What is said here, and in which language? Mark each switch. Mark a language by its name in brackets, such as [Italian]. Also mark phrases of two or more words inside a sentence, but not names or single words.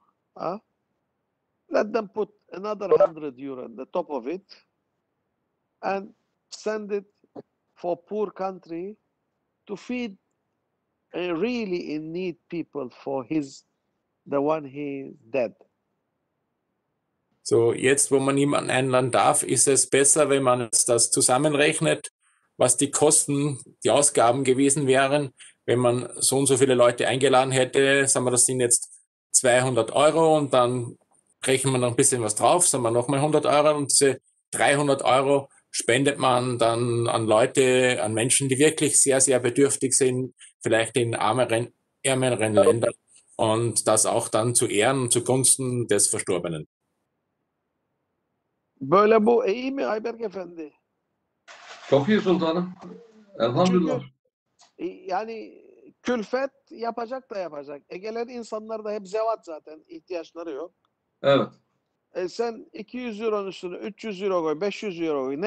[English] Let them put another 100 euro on the top of it and send it for poor country to feed really in need people for the one he dead. [German] So, jetzt, wo man niemanden einladen darf, ist es besser, wenn man das zusammenrechnet, was die Kosten, die Ausgaben gewesen wären, wenn man so und so viele Leute eingeladen hätte. Sagen wir, das sind jetzt 200 Euro, und dann rechnen wir noch ein bisschen was drauf, sagen wir nochmal 100 Euro, und diese 300 Euro spendet man dann an Leute, an Menschen, die wirklich sehr, sehr bedürftig sind, vielleicht in ärmeren Ländern, und das auch dann zu Ehren und zugunsten des Verstorbenen. [Turkish] Böyle bu iyi mi Ayberk Efendi? Çok iyi sultanım. Elhamdülillah. Çünkü yani külfet yapacak da yapacak. Egelerin insanları da hep zevat zaten. İhtiyaçları yok. Evet. Sen 200 euronun üstüne 300 euro koy, 500 euro koy.